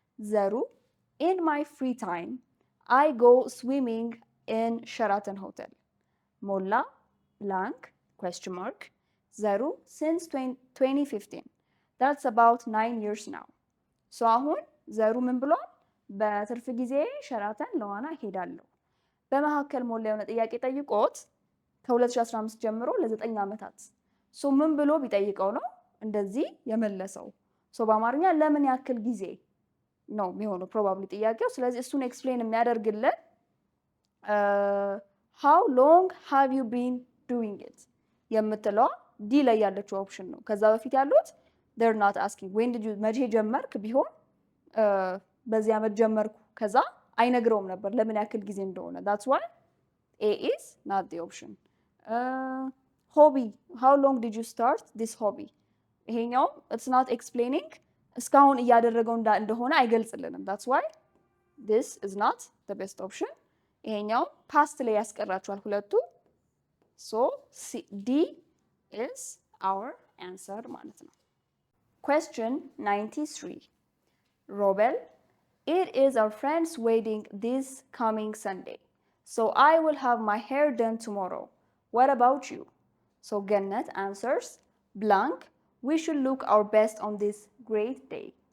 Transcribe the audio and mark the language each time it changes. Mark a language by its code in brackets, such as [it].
[en] Zaru, in my free time, I go swimming in Sheraton Hotel. Molla, blank, question mark. ዘሩ since 2015 that's about 9 years now so [am] አሁን ዘሩ ምን ብሏል? በትርፍ ጊዜ ሸራተን ለዋና ሄዳለሁ። በመካከል ሞላ የሆነ ጥያቄ ጠይቆት ከ2015 ጀምሮ ለ9 ዓመታት ሶ ምን ብሎ ቢጠይቀው ነው እንደዚህ የመለሰው? ሶ በአማርኛ ለምን ያክል ጊዜ ነው የሚሆነው ፕሮባብሊ ጥያቄው። ስለዚህ እሱን ኤክስፕሌን የሚያደርግልን [en] how long have you been doing it [am] የምትለው ዲ ላይ ያለችው ኦፕሽን ነው። ከዛ በፊት ያሉት [en] they're not asking when did you [am] መቼ ጀመርክ ቢሆን በዚህ ዓመት ጀመርኩ ከዛ አይነግረውም ነበር ለምን ያክል ጊዜ እንደሆነ። [en] that's why A is not the option. Hobby how long did you start this hobby ይሄኛው it's not explaining [am] እስካሁን እያደረገው እንደሆነ አይገልጽልንም። [en] that's why this is not the best option. [am] ይሄኛው ፓስት ላይ ያስቀራቸዋል ሁለቱ [en] so D is our answer ማለት ነው። Question 93 Robel it is our friend's wedding this coming Sunday so I will have my hair done tomorrow what about you so Gannet answers blank we should look our best on this great day